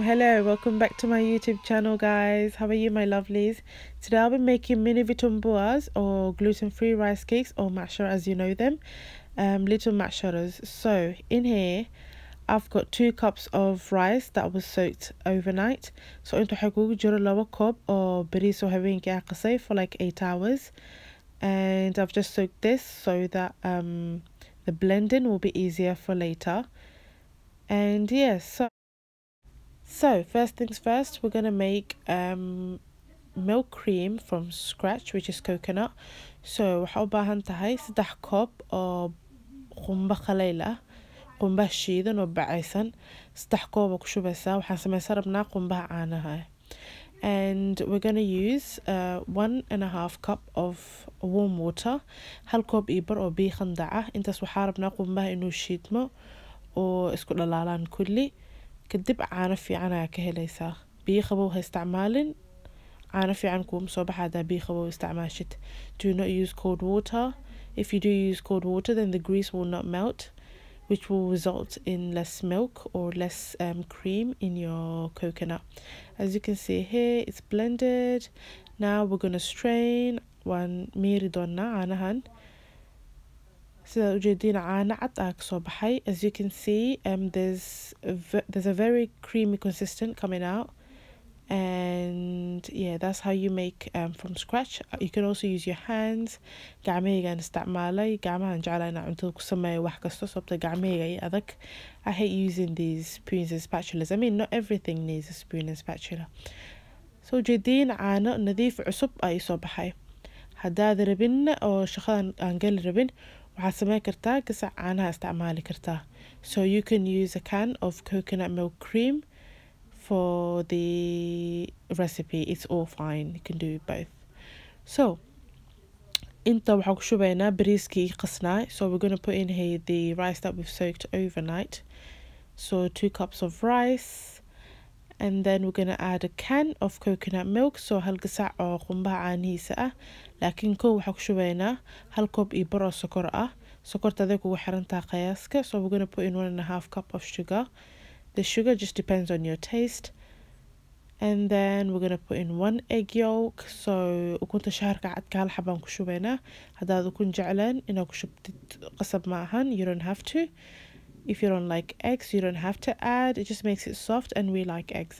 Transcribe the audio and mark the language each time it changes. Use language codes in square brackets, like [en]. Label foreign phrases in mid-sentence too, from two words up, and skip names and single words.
[en] Hello, welcome back to my YouTube channel, guys. How are you, my lovelies? Today I'll be making mini vitumbuas or gluten-free rice cakes, or Macsharo as you know them, little Macsharos. So in here I've got 2 cups of rice that was soaked overnight. [so] So inta waxaa kugu jiro 2 koob oo bariis oo habeenki aan qasay [en] for like 8 hours, and I've just soaked this so that the blending will be easier for later. And yes, so first things first, we're gonna make milk cream from scratch, which is coconut. [so] So waxaa u baahan tahay 3 koob oo qumbo qaleyl ah, qumbo shiidan oo bacaysan. 3 koob oo ku shubaysaa. Waxaan samaysan rabnaa qumbaha caanaha. [en] And we're gonna use 1.5 cup of warm water, [so] 1 koob iyo bar oo biyo qandac ah. Intaas waxaa rabnaa qumbaha inuu shiidmo oo isku dhalaalaan kulli. kadib caano fiican ayaa ka helaysaa. biyo qabow ha isticmaalin, caano fiican kuuma soo baxa hadaa biyo qabow isticmaashid. [en] Do not use cold water. If you do use cold water, then the grease will not melt, which will result in less milk or less cream in your coconut. As you can see here, it's blended. Now we're going to strain. [so] Waan miiri doonaa caanahan. sida ujeedin caano cad aa kasoo baxay. [en] As you can see, there's a very creamy consistent coming out, and yeah, that's how you make from scratch. You can also use your hands. [so] gacmahaygaan isticmaalay. gacmahan jeclaa inaan cuntada ku sameeyo wax kasta sababta gacmahayga ay adag. [en] I hate using these spoons and spatulas. I mean, not everything needs a spoon and spatula. [so] So ujeedin caano nadiif cusub ay soo baxay. haddaad rabin oo shaqadan aan gali rabin, waxaad sameyn kartaa gasac caanaha isticmaali kartaa. [en] So you can use a can of coconut milk cream for the recipe. It's all fine. You can do both. [so] So inta waxaan ku shubaynaa bariiskii qasnaa. [en] So we're going to put in here the rice that we've soaked overnight. So 2 cups of rice, and then we're going to add a can of coconut milk. [so] So hal gasac oo qumbaha caanihiisa ah. laakiin kow waxaa ku shubaynaa 1 koob iyo bar oo sokor ah. sokorta aday kugu xirantaa qiyaaska. [en] So we're going to put in 1.5 cup of sugar. The sugar just depends on your taste. And then we're going to put in 1 egg yolk. [so] So ukunta shexarka cadka hal xabaan ku shubaynaa. haddaad ukun jecleen inaad ku shubtid qasab ma ahan. [en] You don't have to. If you don't like eggs, you don't have to add. It just makes it soft, and we like eggs.